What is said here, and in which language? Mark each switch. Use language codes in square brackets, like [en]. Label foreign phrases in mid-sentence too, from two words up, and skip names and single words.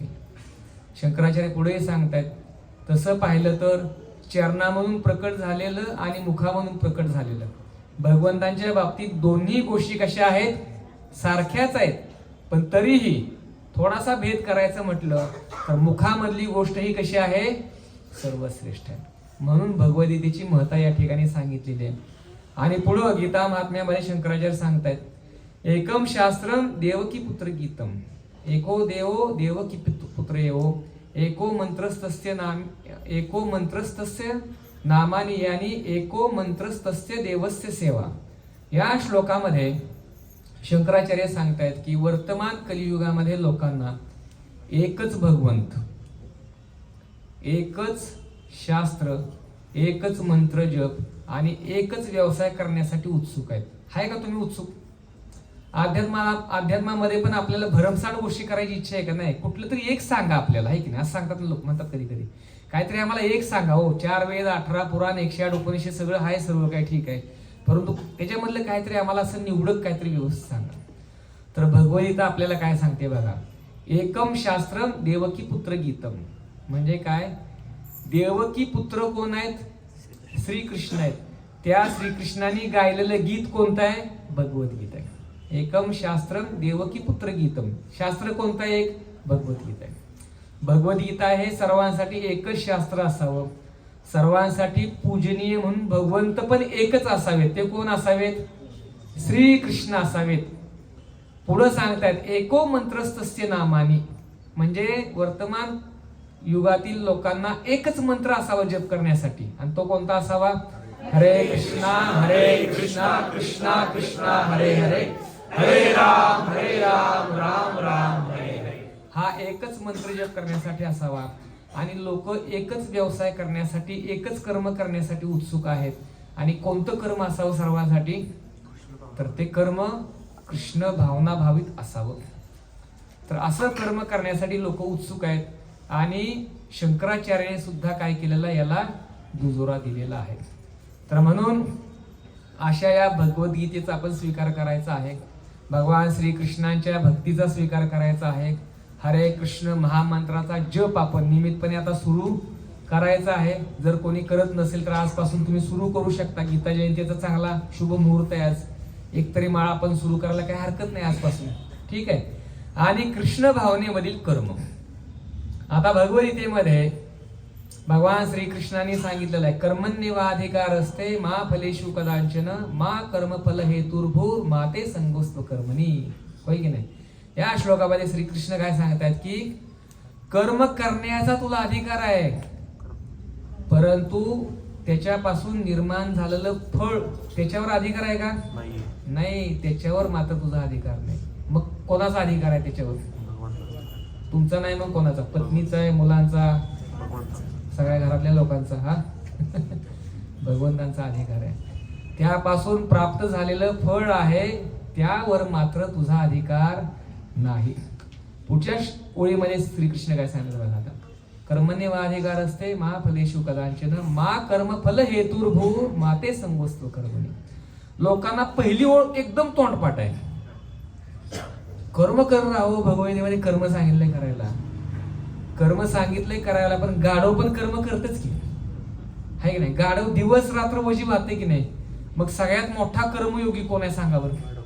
[mr] शंकराचार्य पुढे सांगतायत, तसं पाहिलं तर चरणामधून प्रकट झालेलं आणि मुखामधून प्रकट झालेलं, भगवंतांच्या बाबतीत दोन्ही गोष्टी कशा आहेत? सारख्याच आहेत. पण तरीही थोडासा भेद करायचं म्हटलं तर मुखामधली गोष्ट ही कशी आहे? सर्वश्रेष्ठ आहे. म्हणून भगवद्गीतेची महत्ता या ठिकाणी सांगितलेली आहे. आणि पुढं गीता महात्म्यामध्ये शंकराचार्य सांगतायत, [sa] एकम शास्त्रम देवकी पुत्र गीतम, एको देवो देवकी पुत्र एवो, एको मंत्रस्तस्य नामानी यानी एको मंत्रस्तस्य देवस्य सेवा. [mr] या श्लोकामध्ये शंकराचार्य सांगतायत की वर्तमान कलियुगामध्ये लोकांना एकच भगवंत, एकच शास्त्र, एकच मंत्र जप आणि एकच व्यवसाय करण्यासाठी उत्सुक आहेत. आहे का तुम्ही उत्सुक? अध्यात्मामध्ये पण आपल्याला भरमसाठ गोष्टी करायची इच्छा आहे का नाही? कुठलं तरी एक सांगा आपल्याला, आहे की नाही? असं सांगतात लोक, म्हणतात कधी कधी काहीतरी आम्हाला एक सांगा. हो, 4 वेद, 18 पुराण, 108 उपनिषद सगळं आहे, सर्व काही ठीक आहे, परंतु त्याच्यामधलं काहीतरी आम्हाला असं निवडक काहीतरी व्यवस्थित सांगा. तर भगवद्गीता आपल्याला काय सांगते बघा, [sa] एकम शास्त्रम देवकी पुत्र गीतम. [mr] म्हणजे काय? देवकी पुत्र कोण आहेत? श्रीकृष्ण आहेत. त्या श्रीकृष्णाने गायलेलं गीत कोणतं आहे? भगवद्गीता आहे. [sa] एकम शास्त्रम देवकी पुत्र गीतम. [mr] शास्त्र कोणतं आहे? एक भगवद्गीता आहे. भगवद्गीता हे सर्वांसाठी एकच शास्त्र असावं, सर्वांसाठी पूजनीय म्हणून भगवंत पण एकच असावेत. ते कोण असावेत? श्रीकृष्ण असावेत. पुढे सांगतायत [sa] एको मंत्रस्तस्य नामानी, [mr] म्हणजे वर्तमान युगातील लोकांना एकच मंत्र असावा जप करण्यासाठी. आणि तो कोणता असावा? [sa] हरे कृष्णा कृष्णा कृष्णा हरे हरे, हरे राम राम राम हरे हरे. [mr] हा एकच मंत्र जप करण्यासाठी असावा. आणि लोक एकच व्यवसाय करण्यासाठी, एकच कर्म करण्यासाठी उत्सुक आहेत. आणि कोणतं कर्म असावं सर्वांसाठी? तर ते कर्म कृष्ण भावना भावित असावं. तर असं कर्म करण्यासाठी लोक उत्सुक आहेत आणि शंकराचार्याने सुद्धा काय केलेलं आहे, याला दुजोरा दिलेला आहे. तर म्हणून अशा या भगवद्गीतेचा आपण स्वीकार करायचा आहे. भगवान श्रीकृष्णांच्या भक्तीचा स्वीकार करायचा आहे. हरे कृष्ण महामंत्राचा जप आपण नियमितपणे आता सुरू करायचा आहे. जर कोणी करत नसेल तर आजपासून तुम्ही सुरू करू शकता. गीता जयंतीचा चांगला शुभ मुहूर्त आहे आज. एक तरी माळा आपण सुरू करायला काही हरकत नाही आजपासून, ठीक आहे. आणि कृष्ण भावनेमधील कर्म, आता भगवद्गीतेमध्ये भगवान श्रीकृष्णाने सांगितलेलं आहे, [sa] कर्मण्येवाधिकार असते मा फलेषु कदाचन मा कर्मफल हेतुर्भूर मा ते संगोस्त्व कर्मणी. [mr] होय की नाही? या श्लोकामध्ये श्रीकृष्ण काय सांगतात की कर्म करण्याचा तुला अधिकार आहे, परंतु त्याच्यापासून निर्माण झालेलं फळ त्याच्यावर अधिकार आहे का? नाही, त्याच्यावर मात्र तुझा अधिकार नाही. मग कोणाचा अधिकार आहे त्याच्यावर? तुमचा नाही, मग कोणाचा? पत्नीचा आहे, मुलांचा, सगळ्या घरातल्या लोकांचा, हा भगवंतांचा अधिकार आहे. त्यापासून प्राप्त झालेलं फळ आहे त्यावर मात्र तुझा अधिकार नाही. पुढच्या ओळीमध्ये श्रीकृष्ण काय सांगितलं बघा आता, [sa] कर्मण्येवाधिकार असते मा फलेषु कदाचन मा कर्मफल हेतुर्भूर मा ते संगोस्त्व कर्मणी. [mr] लोकांना पहिली ओळ एकदम तोंडपाठ आहे, [hi] कर्म कर राहो. [mr] भगवद्गीतेमध्ये कर्म सांगितलंय करायला, कर्म सांगितलंय करायला, पण गाढव पण कर्म करतच की, आहे की नाही? गाढव दिवस रात्र वशी वाहते की नाही? मग सगळ्यात मोठा कर्मयोगी कोण आहे सांगा बरं?